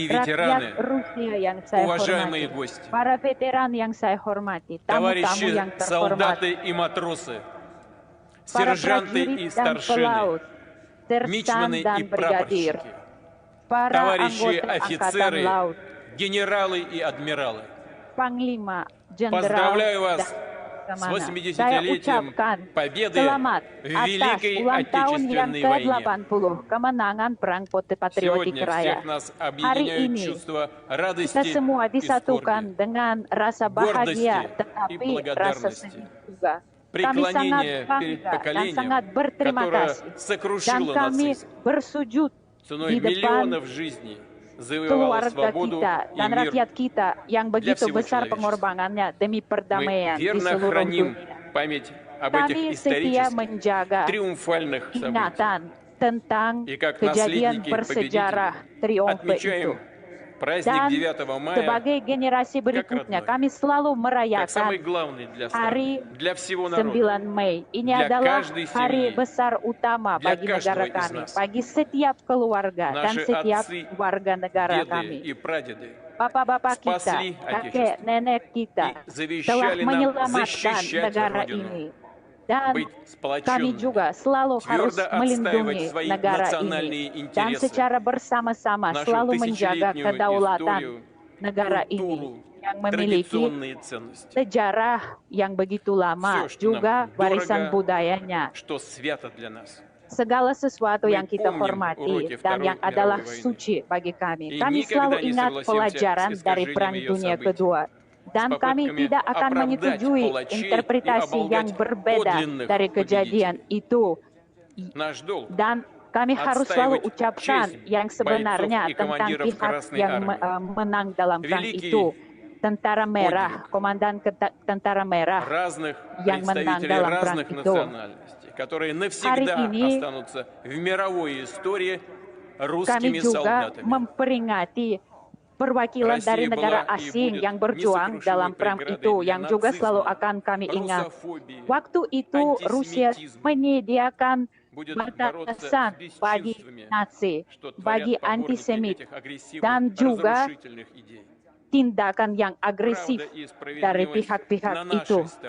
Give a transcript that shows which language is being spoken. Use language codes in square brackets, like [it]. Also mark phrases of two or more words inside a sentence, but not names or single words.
[id] Rakyat [ru] ветераны, [id] Rusia yang saya [ru] уважаемые [id] hormati, [ru] гости, [id] para veteran yang saya hormati, tamu-tamu [ru] товарищи [id] yang terhormat, [ru] солдаты и матросы, [id] para [ru] сержанты [id] prajurit [ru] и [id] dan [ru] старшины, [id] pelaut, sersan [ru] мичманы [id] dan [ru] и [id] brigadir, [ru] прапорщики, [id] para [ru] товарищи [id] anggota Angkatan [ru] офицеры, [id] Laut, [ru] генералы и адмиралы. [id] Panglima, Jenderal, [ru] Поздравляю вас [id] dan [ru] С [id] Saya [ru] 80-летием [id] ucapkan [ru] победы [id] selamat [ru] в [id] atas [ru] Великой [id] ulang tahun yang [ru] Отечественной войне. [id] ke-80 kemenangan Perang Patriotik [ru] Сегодня [id] Raya. [ru] всех нас [id] Hari [ru] объединяют [id] ini [ru] чувства [id] kita [ru] радости [id] semua [ru] и [id] disatukan [ru] скорби, [id] dengan rasa bahagia [ru] гордости и [id] tetapi rasa [ru] благодарности. [id] sedih juga. Kami sangat [ru] Преклонение перед [id] bangga dan [ru] поколением, [id] sangat berterima [ru] которое [id] kasih. Dan [ru] сокрушило [id] kami [ru] нацизм, [id] bersujud [ru] ценой [id] di depan [ru] миллионов жизней завоевало [id] keluarga [ru] свободу [id] kita [ru] и [id] dan [ru] мир. [id] rakyat kita yang begitu [ru] всего [id] besar [ru] человечества. [id] pengorbanannya demi [ru] Мы [id] perdamaian di [ru] верно [id] seluruh [ru] храним [id] dunia. [ru] память об этих [id] Kami setia [ru] исторических, [id] menjaga [ru] триумфальных событиях. [id] ingatan tentang [ru] И как [id] kejadian [ru] наследники [id] bersejarah [ru] победителей [id] triumfe itu. [ru] отмечаем праздник [id] Dan [ru] 9 мая [id] sebagai generasi berikutnya, [ru] родной. [id] kami selalu [ru] как [id] merayakan [ru] самый главный для [id] hari [ru] страны, для всего народа. [id] 9 Mei. Ini [ru] Для [id] adalah [ru] каждой [id] hari [ru] семьи. [id] besar utama [ru] Для [id] bagi [ru] каждого [id] negara [ru] из [id] kami, [ru] нас. [id] bagi setiap keluarga dan [ru] Наши [id] setiap [ru] отцы, [id] warga negara [ru] деды [id] kami. [ru] и прадеды [id] Bapak-bapak kita, [ru] спасли [id] kakek nenek kita [ru] и завещали [id] telah [ru] нам [id] menyelamatkan [ru] защищать [id] negara [ru] Родину, [id] ini. Dan [ru] быть [id] kami [ru] сплоченными, [id] juga selalu harus [ru] твердо [id] melindungi [ru] отстаивать свои [id] negara [ru] национальные [id] ini dan [ru] интересы, [id] secara bersama-sama [ru] нашу [id] selalu menjaga [ru] тысячелетнюю [id] kedaulatan [ru] историю, [id] negara ini [ru] культуру, [id] yang memiliki [ru] традиционные ценности, [id] sejarah yang begitu lama, [ru] Все, что [id] juga [ru] нам [id] warisan [ru] дорого, [id] budayanya. [ru] что свято для нас. [id] Segala sesuatu [ru] Мы [id] yang kita [ru] помним [id] hormati [ru] уроки [id] dan yang [ru] Второй [id] adalah [ru] мировой войны. [id] suci bagi kami. [ru] И [id] Kami [ru] никогда [id] selalu [ru] не [id] ingat [ru] согласимся [id] pelajaran [ru] с [id] dari [ru] искажением [id] Perang [ru] ее [id] Dunia [ru] событий, [id] Kedua. Dan [ru] с [id] kami [ru] попытками [id] tidak akan [ru] оправдать [id] menyetujui [ru] палачей и [id] interpretasi yang [ru] оболгать [id] berbeda [ru] подлинных [id] dari kejadian itu. [ru] Наш долг [id] Dan kami harus selalu [ru] отстаивать [id] ucapkan [ru] честь [id] yang sebenarnya [ru] бойцов и [id] tentang [ru] командиров [id] pihak [ru] Красной [id] yang [ru] Армии. [id] menang dalam perang [ru] Великий [id] itu. Tentara Merah, Komandan Tentara Merah [ru] разных [id] yang menang [ru] представителей [id] dalam perang [ru] разных [id] itu. [ru] национальностей, которые навсегда [id] ini [ru] останутся в мировой истории [id] Kami [ru] русскими [id] juga [ru] солдатами. [id] memperingati perwakilan dari negara asing yang berjuang dalam perang itu, yang juga selalu akan kami ingat. Waktu itu Rusia menyediakan batasan bagi Nazi, bagi antisemit, dan juga tindakan yang agresif dari pihak-pihak itu.